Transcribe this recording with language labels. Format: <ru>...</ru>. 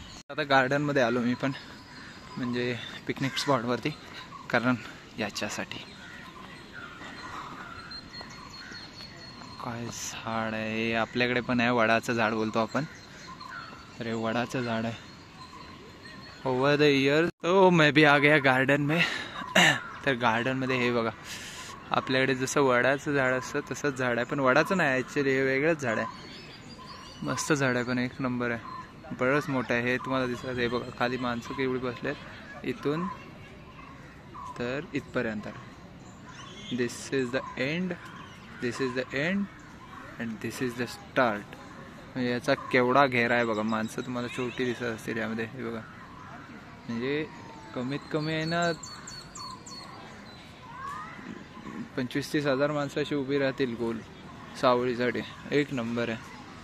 <mr>आता गार्डन मध्ये आलो मी पण, म्हणजे पिकनिक स्पॉटवरती, कारण याच्यासाठी. काय झाड आहे, आपल्याकडे पण आहे वडाचं झाड बोलतो आपण. अरे वडाचं झाड आहे.</mr> <en>over the year</en> <hi>तो मैं भी आ गया गार्डन में.</hi> <mr>तर गार्डन मध्ये हे बघा, आपल्याकडे जसं वडाचं झाड असतं तसंच झाड आहे, पण वडाचं नाही ॲक्च्युली, हे वेगळंच झाड आहे. मस्त झाड आहे पण एक नंबर आहे. बरंच मोठं आहे. हे तुम्हाला दिसत, हे बघा खाली माणसं केवढी बसलेत, इथून तर इथपर्यंत.</mr> <en>This is the end, this is the end and this is the start.</en> <mr>म्हणजे याचा केवढा घेरा आहे बघा. माणसं तुम्हाला छोटी दिसत असतील यामध्ये, हे बघा. म्हणजे कमीत कमी आहे ना 25-30 हजार माणसं अशी उभी राहतील गोल सावळीसाठी. एक नंबर आहे.</mr>